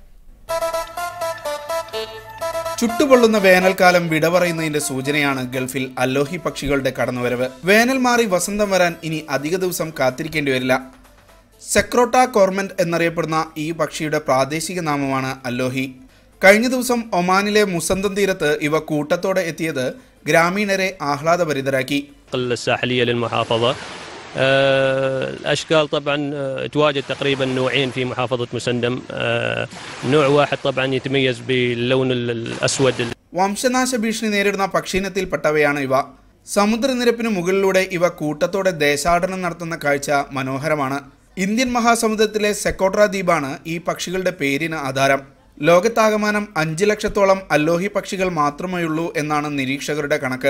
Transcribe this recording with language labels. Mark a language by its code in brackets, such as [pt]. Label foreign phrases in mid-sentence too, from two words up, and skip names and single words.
[ml] ചുട്ടുപൊള്ളുന്ന വേനൽക്കാലം വിട പറയുന്നതിന്റെ സൂചനയാണ് ഗൾഫിൽ അലോഹി പക്ഷികളുടെ കടന്നുവരവ്. വേനൽ മാറി വസന്തം വരാൻ ഇനി അധിക ദിവസം കാത്തിരിക്കേണ്ടി വരില്ല. സെക്രോട്ട കോർമെന്റ് എന്നറിയപ്പെടുന്ന ഈ പക്ഷിയുടെ പ്രാദേശിക നാമമാണ് അലോഹി. കഴിഞ്ഞ ദിവസം ഒമാനിലെ മുസന്തം തീരത്ത് ഇവ കൂട്ടത്തോടെ എത്തിയത് ഗ്രാമീണരെ ആഹ്ലാദഭരിതരാക്കി. [ar] الأشكال طبعا تواجد تقريبا نوعين في محافظة مسندم. نوع واحد طبعا يتميز باللون الأسود. [ml] വംശനാശ ഭീഷണി നേരിടുന്ന പക്ഷിയിനത്തിൽപ്പെട്ടവയാണ് ഇവ. സമുദ്രനിരപ്പിന് മുകളിലൂടെ ഇവ കൂട്ടത്തോടെ ദേശാടനം നടത്തുന്ന കാഴ്ച മനോഹരമാണ്. ഇന്ത്യൻ മഹാസമുദ്രത്തിലെ സെക്കോട്ര ദ്വീപാണ് ഈ പക്ഷികളുടെ പേരിന് ആധാരം. ലോകത്താകമാനം 5 ലക്ഷത്തോളം അലോഹി പക്ഷികൾ മാത്രമേയുള്ളൂ എന്നാണ് നിരീക്ഷകരുടെ കണക്ക്.